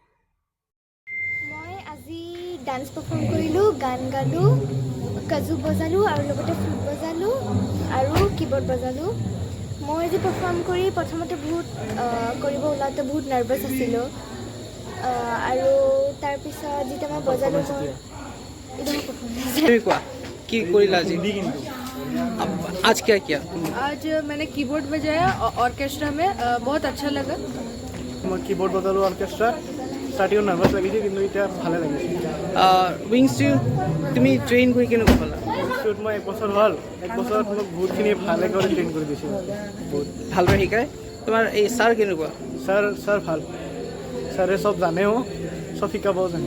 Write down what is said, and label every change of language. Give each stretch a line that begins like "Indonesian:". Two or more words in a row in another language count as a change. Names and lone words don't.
Assamese: মই আজি
English: dance perform
Assamese: কৰিলোঁ, গান গালোঁ, কাজু বজালোঁ আৰু লগতে ফ্লুট বজালোঁ আৰু কীবৰ্ড বজালোঁ। মই আজি পাৰফৰ্ম কৰি প্ৰথমতে কৰিব ওলাওঁতে বহুত নাৰ্ভাছ আছিলোঁ আৰু তাৰপিছত যেতিয়া মই বজালোঁ তুমি কোৱা কি কৰিলা আজি?
Hindi: आज क्या किया? आज मैंने कीबोर्ड बजाया ऑर्केस्ट्रा में, बहुत अच्छा लगा।
Assamese: মই কীবৰ্ড বজালোঁ অৰ্কেষ্ট্ৰাত।
English: startingত nervous
Assamese: লাগিছে কিন্তু এতিয়া ভালে লাগিছে। উইংছ তুমি ট্ৰেইন কৰি কেনেকুৱা পালা? উইংছটোত মই 1 বছৰ হ'ল, 1 বছৰত মোক বহুতখিনি ভালে কৰি ট্ৰেইন কৰি দিছে। বহুত ভালদৰে শিকায়। তোমাৰ এই ছাৰ কেনেকুৱা? ছাৰ ভাল, ছাৰে চব জানেও, চব শিকাবও জানে।